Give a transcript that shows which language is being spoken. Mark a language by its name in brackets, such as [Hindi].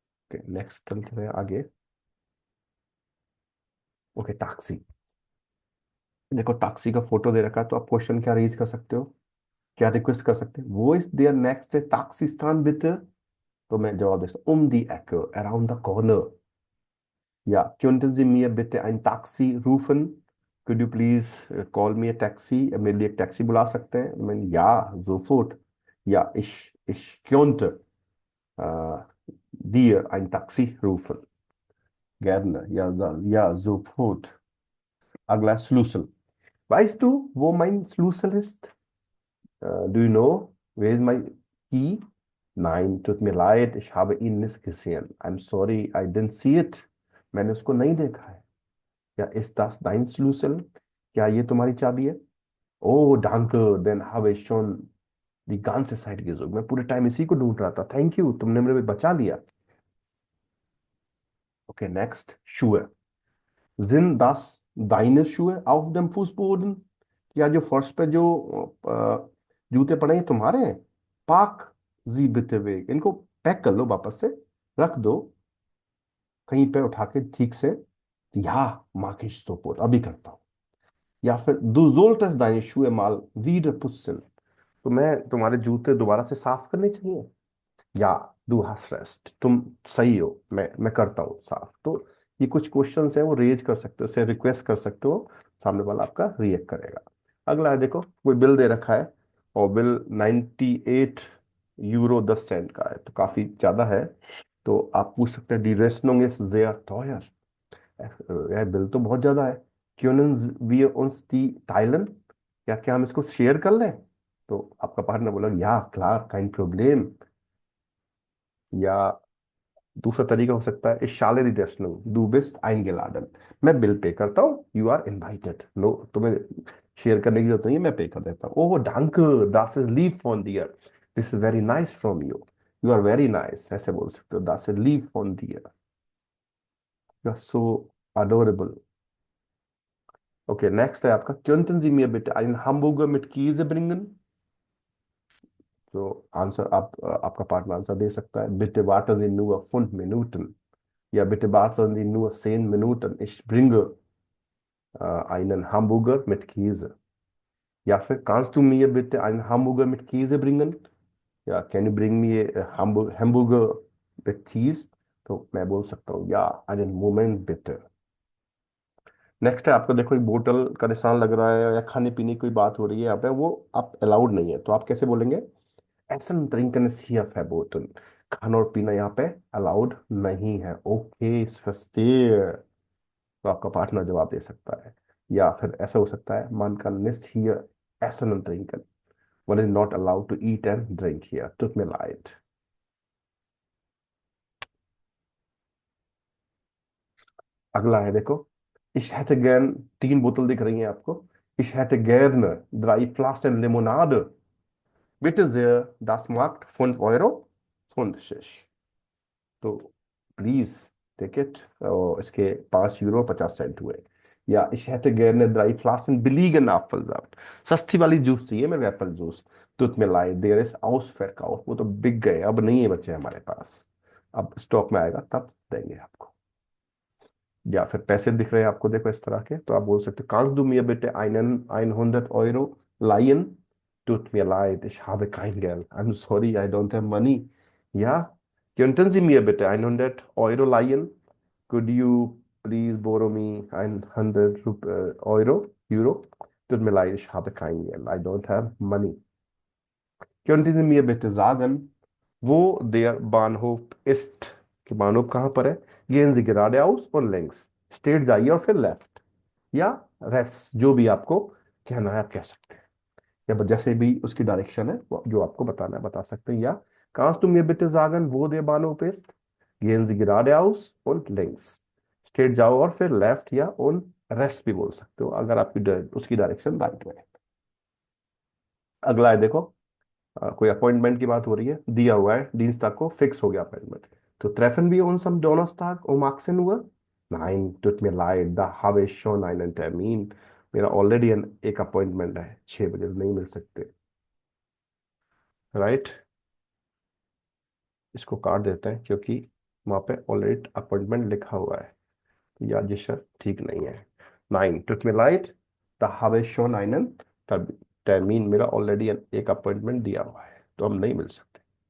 [Hindi] Okay, next चलते हैं आगे। Okay, taxi. देखो टैक्सी का फोटो दे रखा है, तो आप क्वेश्चन क्या रेज कर सकते हो, क्या रिक्वेस्ट कर सकते हैं? वो is there next taxi stand बिtte? तो मैं जवाब दे सकता [German] die Ecke, [English] around the corner। [German] या könnten Sie mir bitte ein Taxi rufen? [English] Could you please call me a taxi? [Hindi] मेरे लिए एक टैक्सी बुला सकते हैं? मैं या sofort। [German] या ich könnte äh, dir ein Taxi rufen। Gerne, ja sofort। [Hindi] अगला Schlüssel। [German] Weißt du, wo mein Schlüssel ist? [English] Do you know where is my key? [German] Nein, tut mir leid, ich habe ihn nicht gesehen। [English] I'm sorry, I didn't see it। [Hindi] मैंने उसको नहीं देखा है। [German] या ist das dein Schlüssel? [Hindi] क्या ये तुम्हारी चाबी है? [German] Oh, danke, then habe ich schon die ganze Zeit gesucht। [Hindi] मैं पूरे टाइम इसी को ढूंढ रहा था। थैंक यू, तुमने मेरे बचा लिया। Okay, next Schuhe। [German] Sind das deine Schuhe auf dem Fußboden? [Hindi] क्या जो फर्श पे जो जूते पड़े हैं तुम्हारे हैं? पाक जी बिते weg, इनको पैक कर लो, वापस से रख दो कहीं पे उठा के ठीक से। या माकिश सोपोर, अभी करता हूँ। या फिर [German] du solltest deine Schuhe mal wieder putzen। [Hindi] तो मैं तुम्हारे जूते दोबारा से साफ करने चाहिए। या [German] du hast recht, [Hindi] तुम सही हो, मैं करता हूँ साफ। तो ये कुछ क्वेश्चंस हैं, वो रेज कर सकते हो, उसे रिक्वेस्ट कर सकते हो, सामने वाला आपका रिएक्ट करेगा। अगला है, देखो कोई बिल दे रखा है, और बिल 98 यूरो 10 सेंट का है, तो काफी ज्यादा है। तो आप पूछ सकते हैं डी रेसनोंग इज [German] sehr teuer। [Hindi] यार बिल तो बहुत ज्यादा है। [German] können wir uns die teilen? [Hindi] क्या क्या हम इसको शेयर कर लें? तो आपका पार्टनर बोला या [German] klar, kein Problem। [Hindi] या दूसरा तरीका हो सकता है [German] ich zahle die Rechnung, du bist eingeladen। [Hindi] मैं बिल पे करता हूँ, [English] you are invited। [Hindi] नो, तुम्हें शेयर करने की जरूरत नहीं है, मैं पे कर देता हूँ। [German] ओह danke, das ist lieb von dir। [English] this is very nice from you। you are very nice, [Hindi] ऐसे बोल सकते हो, [German] das ist lieb von dir। [English] you are so adorable। [Hindi] Okay, next है आपका [German] könnten Sie mir bitte einen Hamburger mit Käse bringen? [Hindi] तो answer आपका partner answer दे सकता है [German] bitte warten Sie nur 5 Minuten। या bitte warten Sie nur 10 Minuten, ich bringe einen Hamburger mit Käse। [Hindi] या फिर [German] kannst du mir bitte einen Hamburger mit Käse bringen? [English] या can you bring me a Hamburger with cheese? [Hindi] तो मैं बोल सकता हूँ या [German] einen Moment bitte। [Hindi] नेक्स्ट है आपको, देखो एक बोतल का निशान लग रहा है, या खाने पीने की कोई बात हो रही है यहाँ पे, वो आप अलाउड नहीं है, तो आप कैसे बोलेंगे? [German] Essen trinken ist hier verboten. [Hindi] खाना और पीना यहाँ पे अलाउड नहीं है। ओके, इस verstehe। तो आपका पार्टनर जवाब दे सकता है, या फिर ऐसा हो सकता है, [German] man kann nicht hier essen und trinken, [English] one is not allowed to eat and drink here, [German] tut mir leid। [Hindi] अगला है देखो, [German] ich hätte gern, [Hindi] तीन बोतल दिख रही हैं आपको। [German] ich hätte gerne 3 Flaschen Limonade, bitte sehr, das macht 5 Euro 50। [Hindi] तो प्लीज टिकट, और इसके 5 यूरो 50 सेंट हुए। या [German] ich hätte gerne 3 Flaschen billigen Apfelsaft, [Hindi] सस्ती वाली जूस चाहिए मेरे को, Apple juice. [German] tut mir leid, [Hindi] there is ausverkauf, वो तो बिक गए, अब नहीं है बच्चे हमारे पास, अब स्टॉक में आएगा तब देंगे आपको। या फिर पैसे दिख रहे हैं आपको देखो इस तरह के, तो आप बोल सकते हो, [German] kannst du mir bitte einen 100 Euro leihen? Tut mir leid, ich habe kein Geld, [English] I'm sorry, I don't have money। [German] या könnten Sie mir bitte 100 Euro leihen? [English] Could you please borrow me 100 Euro, Euro? [German] Tut mir leid, ich habe kein Geld, [English] I don't have money। [German] Könnten Sie mir bitte sagen, wo der Bahnhof ist? [Hindi] कि बानोप कहाँ पर है? [German] gehen Sie geradeaus und links, [Hindi] straight जाइए और फिर left, या race, जो भी आपको कहना है आप कह सकते हैं, या जैसे भी उसकी डायरेक्शन है जो आपको बताना है बता सकते हैं। या [German] kannst du mir bitte sagen, wo der Bahnhof ist? gehen Sie geradeaus und links, [Hindi] straight जाओ और फिर लेफ्ट, या उन रेस्ट भी बोल सकते हो अगर आपकी उसकी डायरेक्शन राइट में है। अगला है देखो, कोई अपॉइंटमेंट की बात हो रही है, दिया हुआ है Dienstag को फिक्स हो गया अपॉइंटमेंट, तो [German] treffen wir uns am Donnerstag um 18 Uhr? Nein, tut mir leid, da habe ich schon einen Termin। [Hindi] मेरा ऑलरेडी एक अपॉइंटमेंट है 6 बजे, नहीं मिल सकते। राइट, इसको काट देते हैं क्योंकि वहां पे ऑलरेडी अपॉइंटमेंट लिखा हुआ है, तो यह जिसर ठीक नहीं है। Nine, [German] tut mir leid, da habe ich schon einen Termin, [Hindi] मेरा ऑलरेडी एक अपॉइंटमेंट दिया हुआ है, तो हम नहीं मिल सकते।